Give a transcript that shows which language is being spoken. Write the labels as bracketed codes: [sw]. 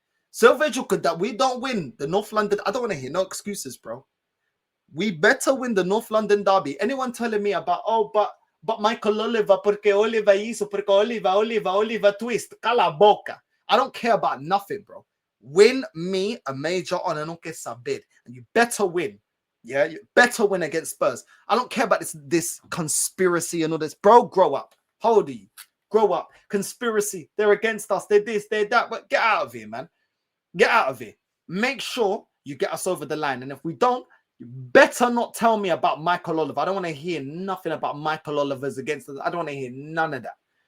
[pt] So eu vejo [en] that we don't win the North London. I don't want to hear no excuses, bro. We better win the North London Derby. Anyone telling me about, oh, but Michael Oliver, [pt] porque Oliver isso, porque Oliver twist. Cala a boca. [en] I don't care about nothing, bro. Win me a major honor, [pt] não quer saber. [en] And you better win. Yeah, you better win against Spurs. I don't care about this conspiracy and all this. Bro, grow up. How old are you? Grow up. Conspiracy. They're against us. They're this, they're that. But get out of here, man. Get out of here. Make sure you get us over the line. And if we don't, you better not tell me about Michael Oliver. I don't want to hear nothing about Michael Oliver's against us. I don't want to hear none of that.